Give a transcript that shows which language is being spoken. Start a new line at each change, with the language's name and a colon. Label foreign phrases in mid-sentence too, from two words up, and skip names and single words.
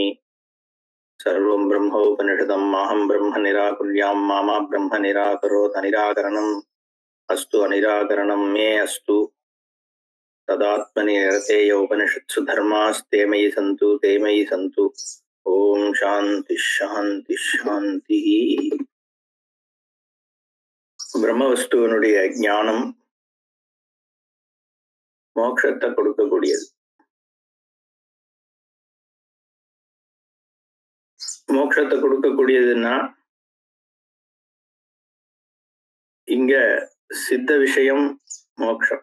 Sanskrit: सर्वं ब्रह्मोपनिषदं माहं ब्रह्म निराकुर्यां मा ब्रह्म निराकरोत् अनिराकरणम् अस्तु अनिराकरणं मे अस्तु। तदात्मनि निरतेय उपनिषत्सु धर्मास्ते मयि सन्तु ते मयि सन्तु। ओम शांति शांति शांति।
Tamil: பிரம்மவஸ்துவனுடைய ஞானம் மோட்சத்தை கொடுக்கக்கூடியது. மோட்சத்தை கொடுக்கக்கூடியதுன்னா இங்க சித்த விஷயம் மோட்சம்.